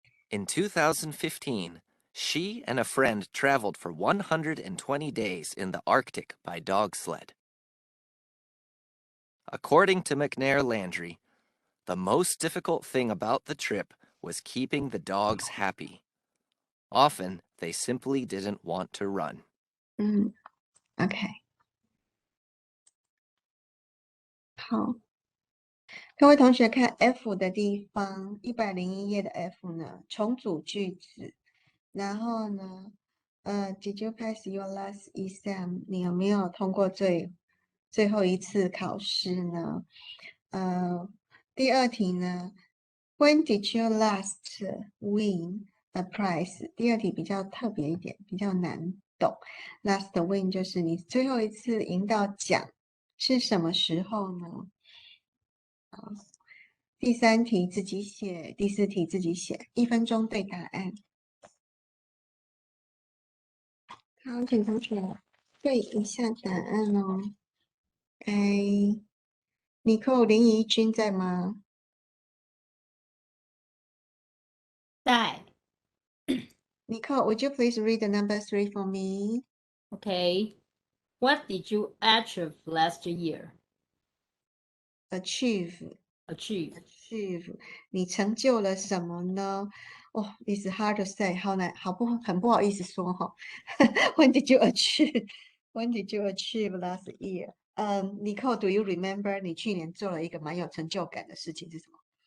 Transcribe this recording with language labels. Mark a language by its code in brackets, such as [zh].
[en] In 2015, she and a friend traveled for 120 days in the Arctic by dog sled. According to McNair Landry, the most difficult thing about the trip was keeping the dogs happy. Often, they simply didn't want to run. OK。 [zh] 好，各位同学看 F 的地方，101页的 F 呢，重组句子。然后呢， [en] Did you pass your last exam？ [zh] 你有没有通过最后一次考试呢？第二题呢 [en] ，When did you last win a prize？ [zh] 第二题比较特别一点，比较难懂。Last win 就是你最后一次赢到奖是什么时候呢？第三题自己写，第四题自己写，1分钟对答案。好，请同学对一下答案哦。尼寇林怡君在吗？在。 [en] Nicole, would you please read the number 3 for me? Okay. What did you achieve last year? Achieve. [zh] 你成就了什么呢？哦， [en] it's hard to say， [zh] 很不好意思说哈。 [en] When did you achieve? When did you achieve last year? [zh] Nicole, [en] do you remember [zh] 你去年做了一个蛮有成就感的事情是什么